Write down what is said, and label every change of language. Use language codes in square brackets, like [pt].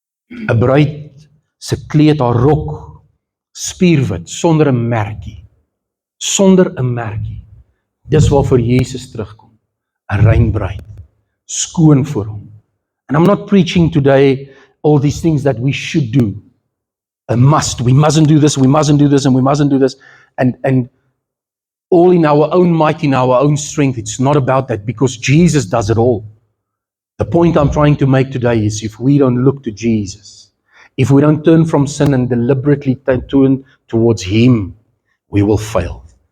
[af] 'n Bruid se kleed, haar rok, spierwit, sonder 'n merkie. Sonder 'n merkie. Dis waarvoor Jesus terugkom. 'n Rein bruid, skoon voor hom. [en] And I'm not preaching today all these things that we should do. A must. We mustn't do this, we mustn't do this, and we mustn't do this. And all in our own might, in our own strength. It's not about that, because Jesus does it all. The point I'm trying to make today is, if we don't look to Jesus, if we don't turn from sin and deliberately turn towards Him, we will fail.